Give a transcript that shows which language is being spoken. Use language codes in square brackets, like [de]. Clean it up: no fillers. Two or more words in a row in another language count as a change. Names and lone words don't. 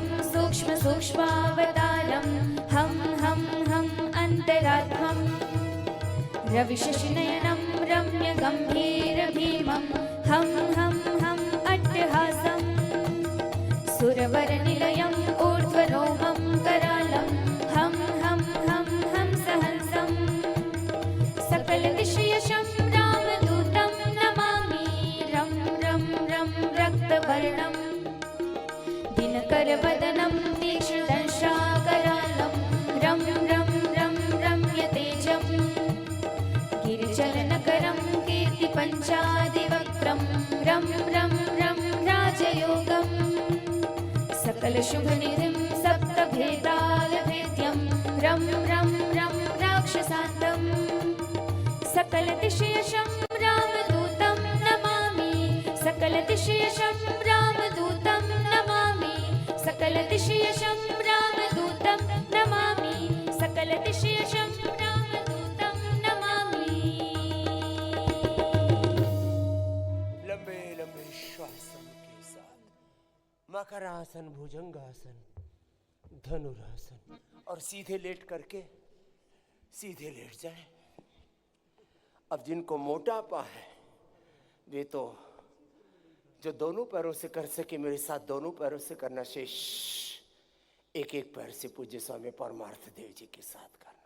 [sa] सूक्ष्मसूक्ष्मावतारं हं हं हं अन्तरात्मम् रविशशिनयनं रम्यगम्भीरभीमं हं हं हं अट्टहासम् सुरवरनिलयम् ऊर्ध्वरोमं करालं हं हं हं हंसहंसम् सकलदिशयशं रामदूतं नमामि रं रं रं रक्तवर्णम् दिनकरवदनं तीक्ष्णदंशाकरालं रं रं रं रम्यतेजम् गिरिचलनकरं कीर्तिपञ्चादिवक्त्रं रं रं रं राजयोगम् सकलशुभनिधिं सप्तभेदालभेद्यं रं रं रं राक्षसान्तम् सकलदिशयशं रामदूतं नमामि सकलदिशयशं रामदूतं नमामि सकलदिशयशं रामदूतं नमामि सकलदिशयशं रामदूतं नमामि। [hi] लंबे लंबे श्वासन के साथ मकरासन, भुजंगासन, धनुरासन और सीधे लेट करके सीधे लेट जाए। अब जिनको मोटापा है वे तो जो दोनों पैरों से कर सके मेरे साथ दोनों पैरों से करना, शेष एक एक पैर से पूज्य स्वामी परमार्थ देव जी के साथ करना।